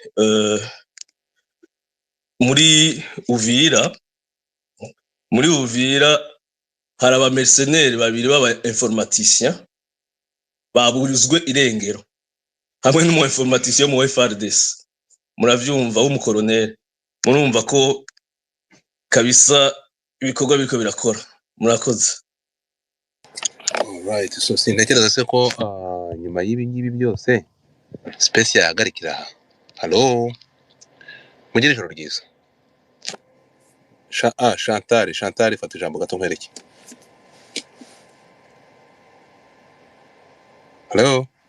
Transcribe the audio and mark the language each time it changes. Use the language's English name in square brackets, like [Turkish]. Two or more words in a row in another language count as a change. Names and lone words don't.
[Rundi] muri Uvira hari aba mercenaires babiri baba informaticiens baburizwe irengero hamwe n'umu informaticien mu FARDC muravyumva w'umukolonel murumva ko kabisa ibikorwa biriko birakora murakoze. [Kinyarwanda] Alright, so sintekereza se ko nyuma y'ibi ngibi byose space yahagarikira aha. Hello, mugire ijoro ryiza. Chantal fata ijambo gato nkwereke. Hello,